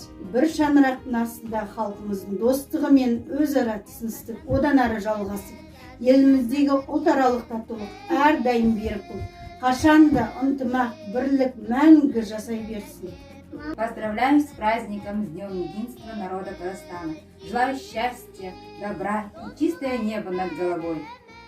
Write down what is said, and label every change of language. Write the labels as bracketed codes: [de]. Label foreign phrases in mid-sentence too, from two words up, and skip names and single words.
[kk] Bir шаңырақтың астында халқымыздың достығы мен өзара түсіністік одан ары жалғасып, еліміздегі ұлтаралық татулық әрдайым берік болып, қашанда ынтымақ, бірлік мәңгі жасай берсін. [ru] Поздравляем с праздником, с Днем единства народа Казахстана. Желаю счастья, добра и чистое небо над головой.